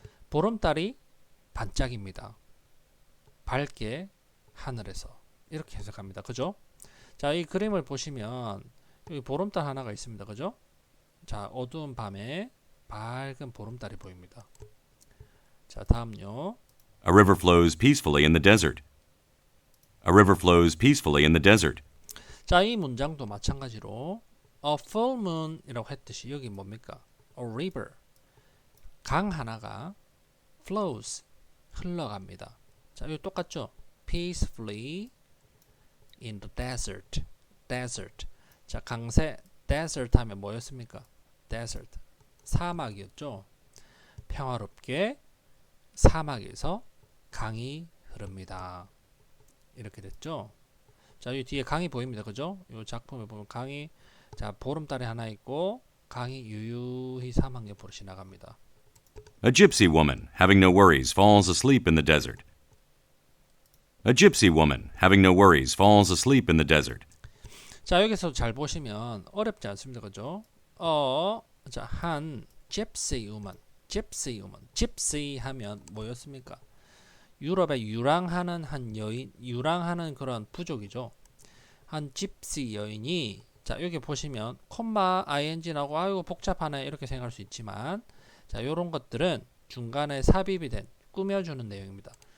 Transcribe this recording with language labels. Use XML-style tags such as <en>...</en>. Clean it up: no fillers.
<ko>보름달이 반짝입니다. 밝게 하늘에서 이렇게 해석합니다. 그죠? 자, 이 그림을 보시면 여기 보름달 하나가 있습니다. 그죠? 자, 어두운 밤에 밝은 보름달이 보입니다. 자, 다음요.</ko> <en>A river flows peacefully in the desert. A river flows peacefully in the desert.</en> <ko>자, 이 문장도 마찬가지로</ko> <en>A full moon</en> <ko>이라고 했듯이 여기 뭡니까?</ko> <en>A river.</en> <ko>강 하나가 flows. 흘러갑니다. 자, 이거 똑같죠?</ko> <en>Peacefully in the desert. desert.</en> <ko>자, 강세 desert 하면 뭐였습니까? desert. 사막이었죠. 평화롭게 사막에서 강이 흐릅니다. 이렇게 됐죠. 자, 이 뒤에 강이 보입니다. 그죠? 이 작품에 보면 강이 자, 보름달이 하나 있고 강이 유유히 사막 옆으로 지나갑니다.</ko> <en>A gypsy woman, having no worries, falls asleep in the desert. A gypsy woman, having no worries, falls asleep in the desert.</en> <ko>자, 여기서 잘 보시면 어렵지 않습니다. 그죠? 자, 한 gypsy woman, gypsy woman, gypsy 하면 뭐였습니까? 유럽에 유랑하는 한 여인, 유랑하는 그런 부족이죠. 한 gypsy 여인이 자, 여기 보시면 콤마 ing 나오고 아이고 복잡하네 이렇게 생각할 수 있지만 자, 요런 것들은 중간에 삽입이 된 꾸며주는 내용입니다.</ko>